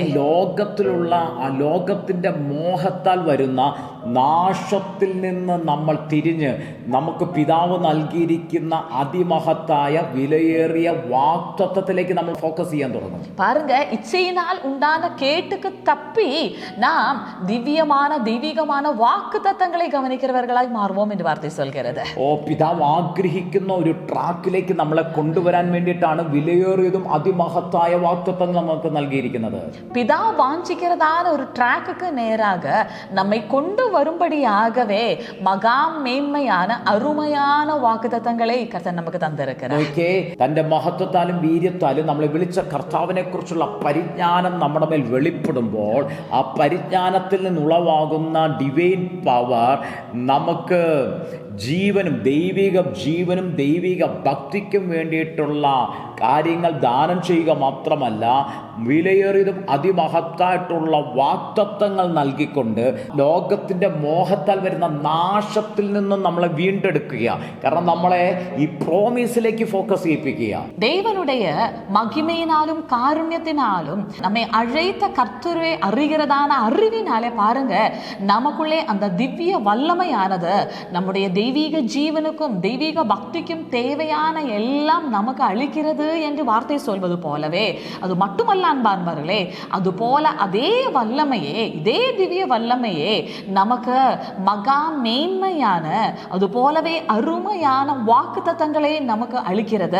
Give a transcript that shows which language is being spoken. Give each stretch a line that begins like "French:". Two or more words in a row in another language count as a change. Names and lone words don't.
Malayalam: ലോകത്തിലുള്ള ആ ലോകത്തിന്റെ മോഹത്താൽ വരുന്ന നാശത്തിൽ നിന്ന് നമ്മൾ തിരിഞ്ഞ് നമുക്ക് പിതാവ് നൽകിയിരിക്കുന്ന അതിമഹത്തായ വിലയേറിയ വാഗ്ദത്തത്തിലേക്ക് നമ്മൾ ഫോക്കസ് ചെയ്യാൻ തുടങ്ങും.
Tamil: பாருங்க, இச்சையினால் உண்டான கேட்டுக்கு தப்பி நாம் திவ்யமான தெய்வீகமான வாக்குத்தத்தங்களை கவனிக்கிறவர்களாய் மாறுவோம் என்று வார்த்தை சொல்கிறது.
Malayalam: ഓ, പിതാവ് ആഗ്രഹിക്കുന്ന ഒരു ട്രാക്കിലേക്ക് നമ്മളെ കൊണ്ടുവരാൻ വേണ്ടിയിട്ടാണ് വിലയേറിയതും അതിമഹത്തായ വാഗ്ദത്തങ്ങൾ നമുക്ക് നൽകിയിരിക്കുന്നത്.
Tamil: பிதா வாஞ்சிக்கிறதான ஒரு ட்ராக்குக்கு நேராக நம்மை கொண்டு வரும்படியாகவே மகா மேன்மையான அருமையான வாக்குத்தத்தங்களை கர்த்தர் நமக்கு தந்திருக்கிறார்.
Malayalam: നോക്കിയേ, തന്റെ മഹത്വത്താലും വീര്യത്താലും നമ്മളെ വിളിച്ച കർത്താവിനെ കുറിച്ചുള്ള പരിജ്ഞാനം നമ്മുടെ മേൽ വെളിപ്പെടുമ്പോൾ ആ പരിജ്ഞാനത്തിൽ നിന്നുളവാകുന്ന
English: divine power
Malayalam: നമുക്ക് ജീവനും ദൈവിക ഭക്തിക്കും വേണ്ടിയിട്ടുള്ള കാര്യങ്ങൾ ദാനം ചെയ്യുക മാത്രമല്ല, വിലയേറിയതും അതിമഹത്തായിട്ടുള്ള വാഗ്ദത്തങ്ങൾ നൽകിക്കൊണ്ട് ലോകത്തിന്റെ മോഹത്താൽ വരുന്ന നാശത്തിൽ നിന്നും നമ്മളെ വീണ്ടെടുക്കുക. കാരണം നമ്മളെ ഈ പ്രോമിസിലേക്ക് ഫോക്കസ് ചെയ്യിപ്പിക്കുക.
Tamil: தேவனுடைய மகிமையினாலும் காருண்யத்தினாலும் நம்மை அழைத்த கர்த்தரை அறிகிறதான அறிவினாலே பாருங்க, நமக்குள்ளே அந்த திவ்ய வல்லமையானது நம்முடைய தெய்வீக ஜீவனுக்கும் தெய்வீக பக்திக்கும் தேவையான எல்லாம் நமக்கு அளிக்கிறது என்று வார்த்தை சொல்வது போலவே, அது மட்டுமல்ல அன்பார்ந்தவர்களே, அது போல அதே வல்லமையே, இதே திவ்ய வல்லமையே நமக்கு மகா மேன்மையான அது போலவே அருமையான வாக்குத்தத்தங்களை நமக்கு அளிக்கிறது.